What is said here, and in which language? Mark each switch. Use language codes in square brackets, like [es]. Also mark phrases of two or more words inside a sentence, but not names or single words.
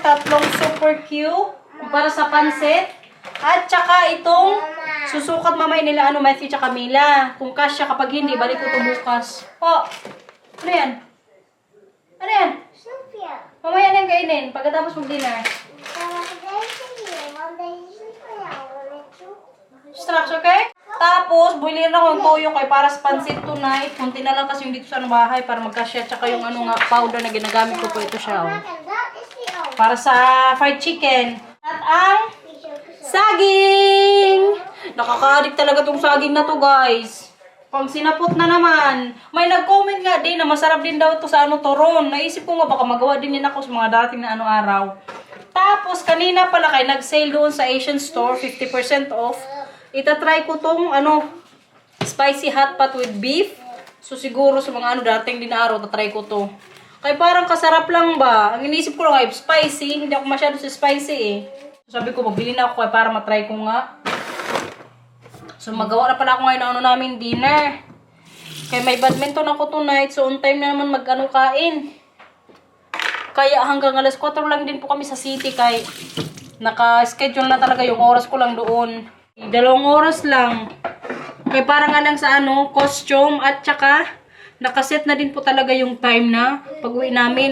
[tl] 3 [en] super cute. [tl] Para sa pansit. At saka itong susukat mamaya nila Matthew tsaka Camila. Kung kasya, kapag hindi, balik ko ito bukas. Oh! Ano yan? Ano yan? Snoepje. Mamaya na yung kainin. Pagkatapos mag-dinner. [nl] Dan mag ik deze hier, want deze is niet van jou. Straks, okay? [tl] Tapos, bulirin ako ng toyo kay para sa pansit tonight. Kunti na lang kasi yung dito sa bahay para magkasya. Tsaka yung powder na ginagamit ko po ito siya. Oh. [nl] En dat is die ook. [tl] Para sa [en] fried chicken. [tl] At ang saging! Nakaka-addict talaga tong saging na to, guys. Pag sinapot na naman, may nag-comment nga din na masarap din daw to sa toron. Naisip ko nga baka magawa din yan ako sa mga darating na araw. Tapos, kanina pala kay nag-sale doon sa [en] Asian store, 50% off. [tl] Itatry ko tong [en] spicy hot pot with beef. [tl] So, siguro sa mga darating din na araw, tatry ko to. Kaya parang kasarap lang ba? Ang inisip ko lang ay spicy. Hindi ako masyado sa spicy eh. Sabi ko, magbili na ako para matry ko nga. So, magawa na pala ako ngayon namin dinner. Kaya may badminton ako tonight. So, [en] on time [tl] na naman kain. Kaya hanggang alas 4 lang din po kami sa city. Kaya naka-schedule na talaga yung oras ko lang doon. 2 oras lang. Kaya parang nga lang sa costume at saka nakaset na din po talaga yung time na pag-uwi namin.